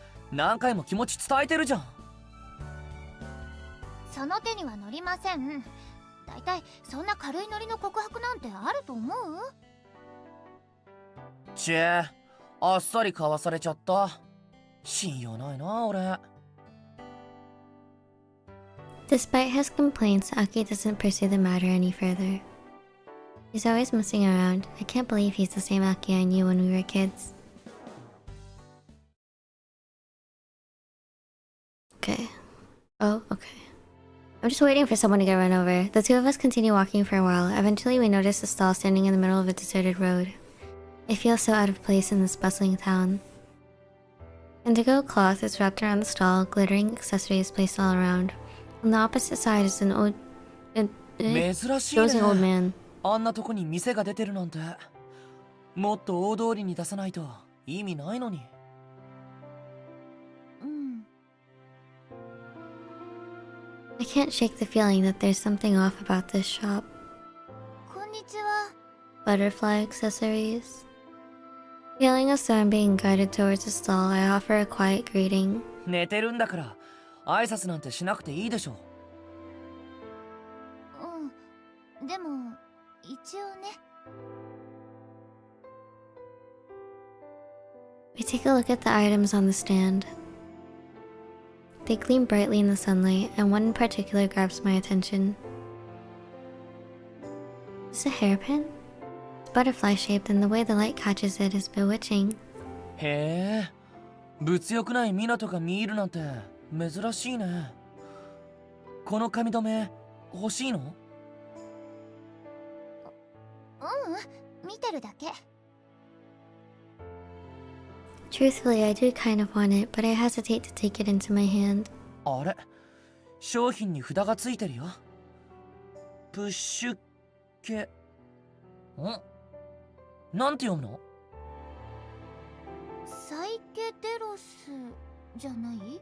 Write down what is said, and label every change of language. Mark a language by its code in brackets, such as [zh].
[ja] 何回も気持ち伝えてるじゃん。その手には乗りません。だいたいそんな軽いノリの告白なんてあると思う？ちえ、あっさりかわされちゃった。信用ないな、俺。 [en] Despite his complaints, Aki doesn't pursue the matter any further. He's always messing around. I can't believe he's the same Aki I knew when we were kids. Okay. Oh, okay. I'm just waiting for someone to get run over. The two of us continue walking for a while. Eventually, we notice a stall standing in the middle of a deserted road. I feel so out of place in this bustling town. Indigo cloth is wrapped around the stall, glittering accessories placed all around. On the opposite side is an old, [ja] 珍しいね。 [en] dozing old man. [ja] あんなとこに店が出てるなんて。もっと大通りに出さないと意味ないのに。 [en] I can't shake the feeling that there's something off about this shop. [ja] こんにちは。 [en] Butterfly accessories. Feeling as though I'm being guided towards the stall, I offer a quiet greeting. [ja] 寝てるんだから挨拶なんてしなくていいでしょ。でも一応ね。 [en] We take a look at the items on the stand. They gleam brightly in the sunlight, and one in particular grabs my attention. It's a hairpin? It's butterfly-shaped, and the way the light catches it is bewitching. [ja] へえ、物欲ない港が見えるなんて珍しいね。この髪留め欲しいの？見てるだけ。 [en] Truthfully, I do kind of want it, but I hesitate to take it into my hand. [ja] あれ、商品に札がついてるよ。プッシュ系。なんて読むの？サイケデロスじゃない？